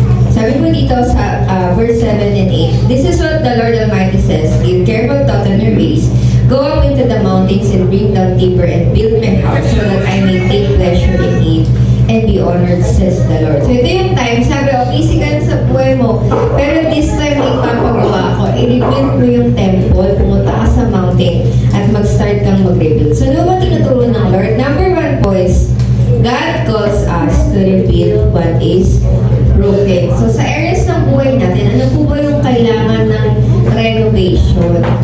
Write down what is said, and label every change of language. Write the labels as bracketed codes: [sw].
[tl] Sabi po dito sa [en] verse 7 and 8, this is what the Lord Almighty says, give careful thought on your ways, go up into the mountains and bring down timber and build my house so that I may take pleasure in it and be honored, says the Lord. [tl] So ito yung time, sabi, busy ka na sa buhay mo, pero this time may papagawa ko, i-rebuild mo yung temple, pumunta ka sa mountain, at mag-start kang mag-rebuild. So ano ba tinuturo ng Lord? [en] Number 1 po is, God calls us to rebuild what is broken. [tl] So sa areas ng buhay natin, ano po ba yung kailangan ng renovation?